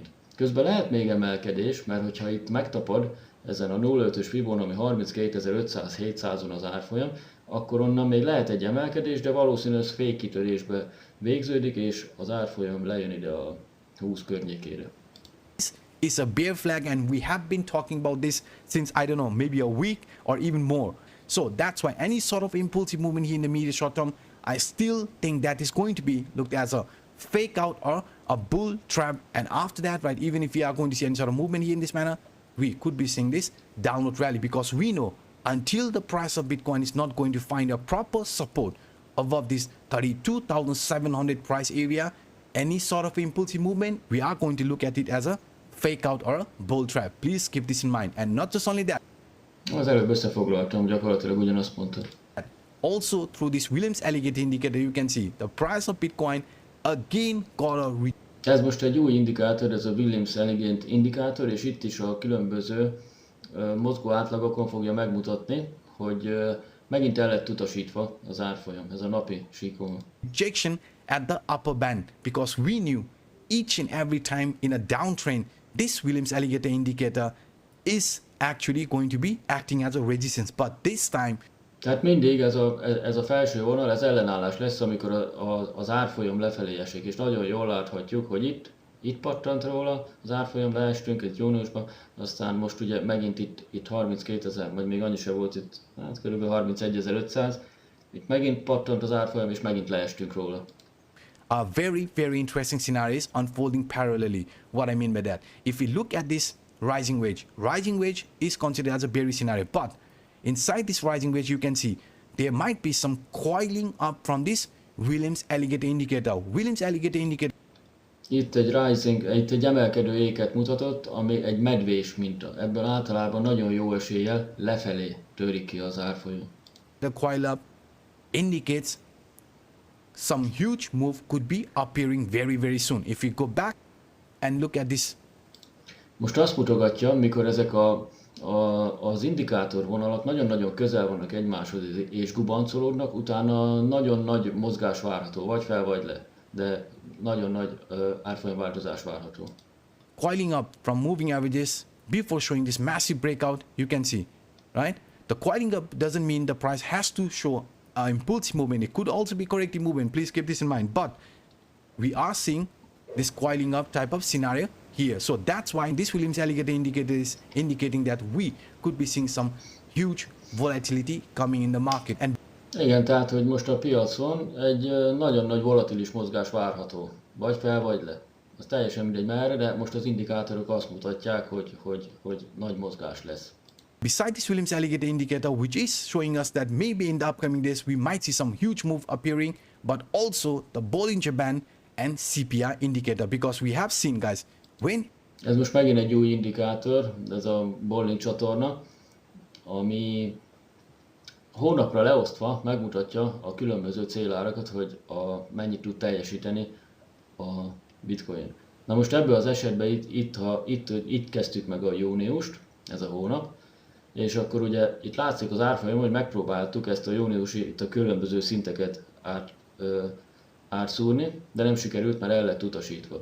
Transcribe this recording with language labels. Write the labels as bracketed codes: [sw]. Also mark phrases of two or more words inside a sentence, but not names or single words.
[hu] Közben lehet még emelkedés, mert hogyha itt megtapad ezen a 0,5-ös fibón, ami 32.500-700-on az árfolyam, akkor onnan még lehet egy emelkedés, de valószínűleg ez fékkitörésbe végződik, és az árfolyam lejön ide a 20 környékére. [en] is a bear flag, and we have been talking about this since, I don't know, maybe a week or even more. So that's why any sort of impulsive movement here in the medium short term, I still think that is going to be looked as a fake out or a bull trap. And after that, right, even if we are going to see any sort of movement here in this manner, we could be seeing this downward rally, because we know until the price of Bitcoin is not going to find a proper support above this 32,700 price area, any sort of impulsive movement, we are going to look at it as a fake out or a bull trap. Please keep this in mind. And not just only that, [hu] Az előbb összefoglaltam, gyakorlatilag ugyanazt mondtad. [en] also through this Williams alligator indicator, you can see the price of Bitcoin again got a [hu] Ez most egy új indikátor, ez a Williams Alligator indikátor, és itt is a különböző mozgó átlagokon fogja megmutatni, hogy megint el lett utasítva az árfolyam, ez a napi síkon. [en] rejection at the upper band, because we knew each and every time in a downtrend, this Williams alligator indicator is actually going to be acting as a resistance. But this time, [hu] Tehát mindig ez a felső vonal, ez ellenállás lesz, amikor az árfolyam lefelé esik, és nagyon jól láthatjuk, hogy itt pattant róla, az árfolyam leestünk itt júniusban, aztán most ugye megint itt 32.000, vagy még annyi se volt itt, hát kb. 31.500, itt megint pattant az árfolyam, és megint leestünk róla. [en] a very, very interesting scenario is unfolding parallelly. What I mean by that, if we look at this rising wedge is considered as a bearish scenario, but inside this rising wedge, you can see there might be some coiling up from this Williams alligator indicator. Williams alligator indicator. [hu] Itt egy rising, itt egy emelkedő éket mutatott, ami egy medvés minta. Ebből általában nagyon jó eséllyel lefelé törik ki az árfolyam. [en] The coil up indicates some huge move could be appearing very, very soon. If we go back and look at this. [hu] Most azt mutogatja, mikor ezek az indikátor vonalak nagyon-nagyon közel vannak egymáshoz és gubancolódnak, utána nagyon nagy mozgás várható, vagy fel, vagy le. De nagyon nagy árfolyamváltozás várható. [en] Coiling up from moving averages before showing this massive breakout, you can see, right? The coiling up doesn't mean the price has to show an impulsive movement. It could also be corrective movement. Please keep this in mind. But we are seeing this coiling up type of scenario here. So that's why this Williams alligator indicator is indicating that we could be seeing some huge volatility coming in the market. And [hu] igen, tehát, hogy most a piacon egy nagyon nagy volatilis mozgás várható. Vagy fel, vagy le. Az teljesen mindegy merre, de most az indikátorok azt mutatják, hogy nagy mozgás lesz. [en] beside this Williams alligator indicator, which is showing us that maybe in the upcoming days we might see some huge move appearing, but also the Bollinger Band and CPI indicator, because we have seen, guys, when [hu] ez most megint egy új indikátor, ez a Bollinger csatorna, ami hónapra leosztva megmutatja a különböző célárakat, hogy mennyit tud teljesíteni a bitcoin. Na most ebből az esetben itt kezdtük meg a júniust, ez a hónap, és akkor ugye itt látszik az árfolyam, hogy megpróbáltuk ezt a júniusi, itt a különböző szinteket átszúrni, de nem sikerült, mert el lett utasítva.